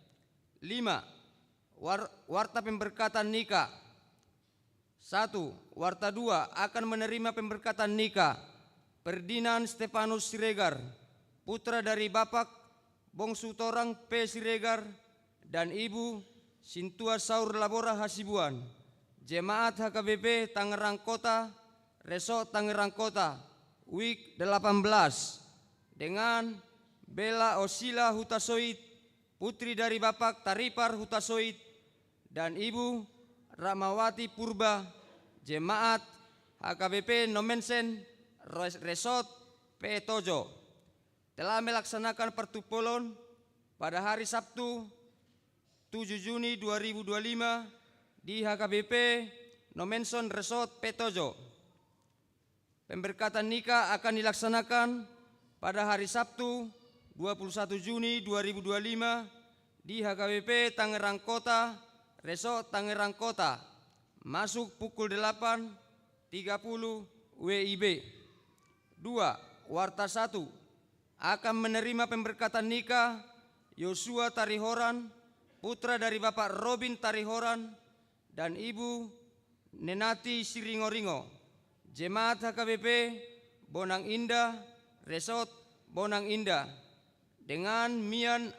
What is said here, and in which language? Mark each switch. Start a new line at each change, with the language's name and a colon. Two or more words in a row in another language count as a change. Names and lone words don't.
Indonesian: 5. Warta pemberkatan nikah. 1. Warta 2 akan menerima pemberkatan nikah Ferdinand Stefanus Siregar, putra dari Bapak Bongsu Torang P. Siregar dan Ibu Sintua Saur Labora Hasibuan, Jemaat HKBP Tangerang Kota, Resort Tangerang Kota, WIK 18, dengan Bella Osila Hutasoid, putri dari Bapak Taripar Hutasoid dan Ibu Ramawati Purba, Jemaat HKBP Nomensen, Resort P. Tojo, telah melaksanakan pertupolon pada hari Sabtu 7 Juni 2025 di HKBP Nomensen Resort P. Tojo. Pemberkatan nikah akan dilaksanakan pada hari Sabtu 21 Juni 2025 di HKBP Tangerang Kota, Resort Tangerang Kota, masuk pukul 8.30 WIB. 2. Warta 1 akan menerima pemberkatan nikah Yosua Tarihoran, putra dari Bapak Robin Tarihoran dan Ibu Nenati Siringoringo, Jemaat HKBP Bonang Indah, Resort Bonang Indah, dengan Mian